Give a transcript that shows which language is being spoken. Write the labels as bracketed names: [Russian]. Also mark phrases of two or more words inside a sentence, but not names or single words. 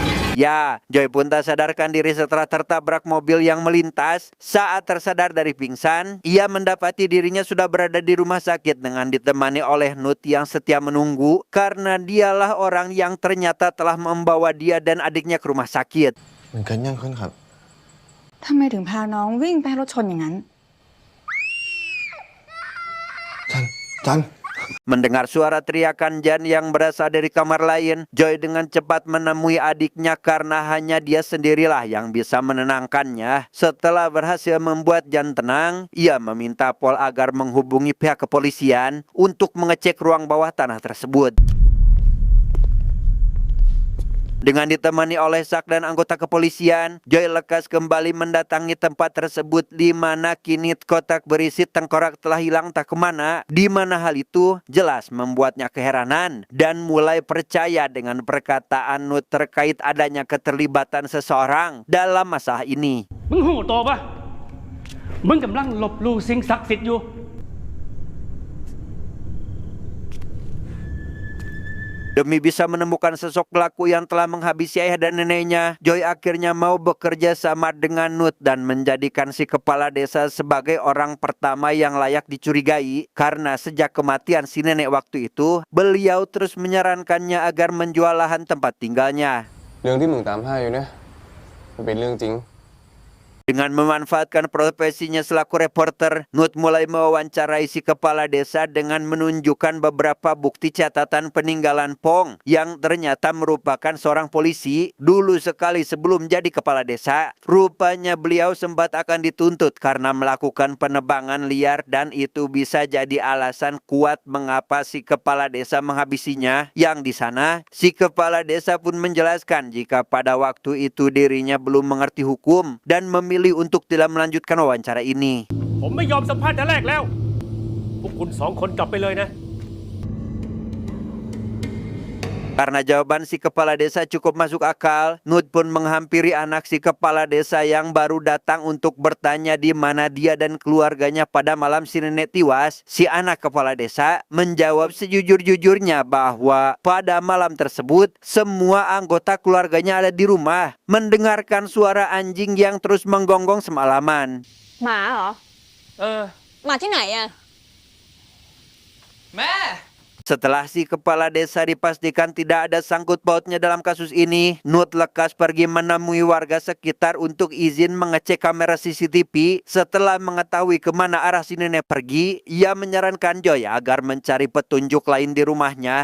[Indonesian] Ya, Joy pun tak sadarkan diri setelah tertabrak mobil yang melintas. Saat tersadar dari pingsan, ia mendapati dirinya sudah berada di rumah sakit dengan ditemani oleh Nut yang setia menunggu karena dialah orang yang ternyata telah membawa dia dan adiknya ke rumah sakit. [Thai] มันเกิดยังขึ้นครับ ทำไมถึงพาน้องวิ่งไปให้รถชนอย่างนั้น จัน [Indonesian] Mendengar suara teriakan Jan yang berasal dari kamar lain, Joy dengan cepat menemui adiknya karena hanya dia sendirilah yang bisa menenangkannya. Setelah berhasil membuat Jan tenang, ia meminta Pol agar menghubungi pihak kepolisian untuk mengecek ruang bawah tanah tersebut. Dengan ditemani oleh Sak dan anggota kepolisian, Joy lekas kembali mendatangi tempat tersebut di mana kini kotak berisi tengkorak telah hilang tak kemana, di mana hal itu jelas membuatnya keheranan dan mulai percaya dengan perkataan Nut terkait adanya keterlibatan seseorang dalam masalah ini. [Thai] มึงหูโตปะมึงกำลังลบลู่สิ่งศักดิ์สิทธิ์อยู่ [Indonesian] Demi bisa menemukan sosok pelaku yang telah menghabisi ayah dan neneknya, Joy akhirnya mau bekerja sama dengan Nut dan menjadikan si kepala desa sebagai orang pertama yang layak dicurigai karena sejak kematian si nenek waktu itu, beliau terus menyarankannya agar menjual lahan tempat tinggalnya. [Thai] เรื่องที่มึงตามหาอยู่เนี่ยมันเป็นเรื่องจริง [Indonesian] Dengan memanfaatkan profesinya selaku reporter, Nut mulai mewawancarai si kepala desa dengan menunjukkan beberapa bukti catatan peninggalan Pong yang ternyata merupakan seorang polisi dulu sekali sebelum jadi kepala desa. Rupanya beliau sempat akan dituntut karena melakukan penebangan liar dan itu bisa jadi alasan kuat mengapa si kepala desa menghabisinya. Yang di sana, si kepala desa pun menjelaskan jika pada waktu itu dirinya belum mengerti hukum dan memilih untuk tidak melanjutkan wawancara ini. [Thai] ผมไม่ยอมสัมภาษณ์แต่แรกแล้ว พวกคุณสองคนกลับไปเลยนะ [Indonesian] Karena jawaban si kepala desa cukup masuk akal, Nut pun menghampiri anak si kepala desa yang baru datang untuk bertanya di mana dia dan keluarganya pada malam si nenek tiwas. Si anak kepala desa menjawab sejujur-jujurnya bahwa pada malam tersebut semua anggota keluarganya ada di rumah, mendengarkan suara anjing yang terus menggonggong semalaman. [Thai] หมาเหรอ เออ หมาที่ไหนอะ [Indonesian] Setelah si kepala desa dipastikan tidak ada sangkut pautnya dalam kasus ini, Nut lekas pergi menemui warga sekitar untuk izin mengecek kamera CCTV. Setelah mengetahui kemana arah si nenek pergi, ia menyarankan Joy agar mencari petunjuk lain di rumahnya.